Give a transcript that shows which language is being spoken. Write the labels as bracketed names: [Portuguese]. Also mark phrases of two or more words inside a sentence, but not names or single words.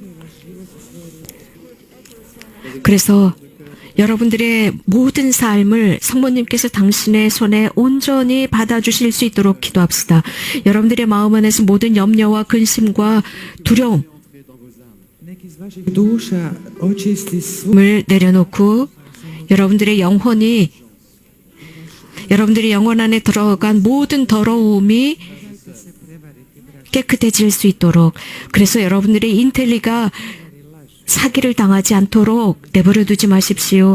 [Korean] 그래서 여러분들의 모든 삶을 성모님께서 당신의 손에 온전히 받아주실 수 있도록 기도합시다. 여러분들의 마음 안에서 모든 염려와 근심과 두려움, [Croatian] neki iz vaših duša očisti svu [Korean] 을 내려놓고 여러분들의 영혼 안에 들어간 모든 더러움이 깨끗해질 수 있도록, 그래서 여러분들의 인텔리가 사기를 당하지 않도록 내버려 두지 마십시오.